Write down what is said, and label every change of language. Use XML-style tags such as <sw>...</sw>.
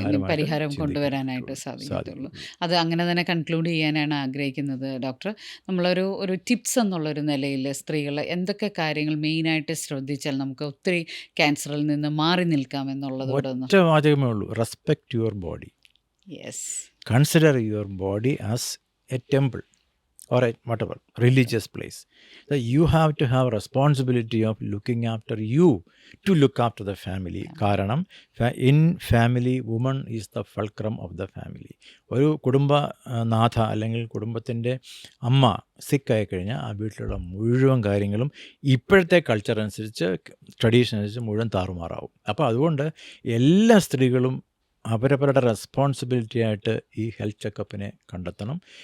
<ml>പരിഹാരം കൊണ്ടുവരാനായിട്ട് സാധിക്കത്തുള്ളൂ. അത് അങ്ങനെ തന്നെ കൺക്ലൂഡ് ചെയ്യാനാണ് ആഗ്രഹിക്കുന്നത് ഡോക്ടർ. ഒരു ടിപ്സ് എന്നുള്ളൊരു നിലയിൽ സ്ത്രീകൾ എന്തൊക്കെ കാര്യങ്ങൾ മെയിനായിട്ട് ശ്രദ്ധിച്ചാൽ നമുക്ക് ഒത്തിരി ക്യാൻസറിൽ നിന്ന് മാറി നിൽക്കാം എന്നുള്ളത് ഒറ്റ വാചകമേ ഉള്ളൂ:</ml> <en>Respect your body. Yes. Consider your body as a temple or a whatever religious place. That you have to have responsibility of looking after you to look after the family.</en> <ml>കാരണം</ml> <en>in family woman is the fulcrum of the family.</en> <ml>ഒരു കുടുംബനാഥ അല്ലെങ്കിൽ കുടുംബത്തിൻ്റെ അമ്മ സിക്കായി കഴിഞ്ഞാൽ ആ വീട്ടിലുള്ള മുഴുവൻ കാര്യങ്ങളും ഇപ്പോഴത്തെ കൾച്ചർ അനുസരിച്ച്, ട്രഡീഷൻ അനുസരിച്ച് മുഴുവൻ താറുമാറാവും. അപ്പോൾ അതുകൊണ്ട് എല്ലാ സ്ത്രീകളും അവരവരുടെ റെസ്പോൺസിബിലിറ്റി ആയിട്ട് ഈ ഹെൽത്ത് ചെക്കപ്പിനെ കണ്ടെത്തണം.</ml>